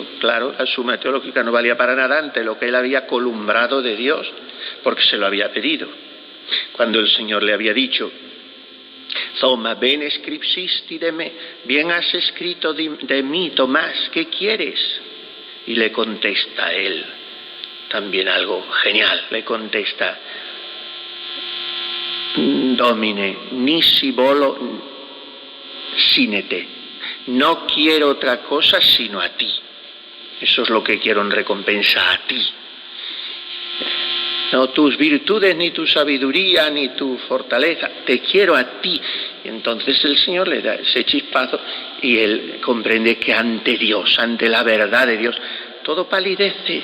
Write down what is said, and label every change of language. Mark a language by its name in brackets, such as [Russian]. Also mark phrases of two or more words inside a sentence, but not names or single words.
[Spanish] Claro, la suma teológica no valía para nada ante lo que él había columbrado de Dios, porque se lo había pedido. Cuando el Señor le había dicho: Toma, [Latin] ben scripsisti de me, [Spanish] bien has escrito de mí, Tomás, ¿qué quieres? Y le contesta él, también algo genial, le contesta: [Latin] Domine, nisi volo sine te. [Spanish] No quiero otra cosa sino a ti. Eso es lo que quiero en recompensa, a ti. No tus virtudes, ni tu sabiduría, ni tu fortaleza. Te quiero a ti. Y entonces el Señor le da ese chispazo y él comprende que ante Dios, ante la verdad de Dios, todo palidece.